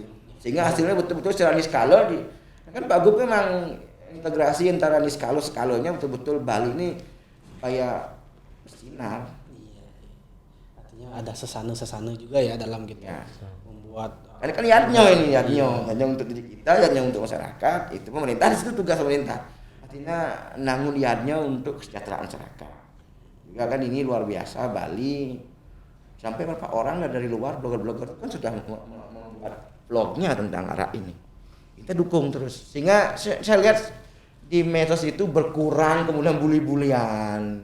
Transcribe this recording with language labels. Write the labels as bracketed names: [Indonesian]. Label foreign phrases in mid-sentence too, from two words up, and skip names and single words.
[Indonesian] Sehingga hasilnya betul-betul secara niskala kan Pak Gub memang integrasi antara niskalo skalonya betul-betul Bali ini supaya bersinar. Artinya ada sesana-sesana juga ya dalam gitu Ya. membuat Karena kan yadnya untuk diri kita, yadnya untuk masyarakat, itu pemerintah di situ tugas pemerintah. Artinya nangun yadnya untuk kesejahteraan masyarakat. Juga kan ini luar biasa Bali sampai berapa orang dari luar blogger-blogger kan sudah membuat blognya tentang arak ini. Kita dukung terus sehingga saya lihat di medsos itu berkurang kemudian bully-bulian.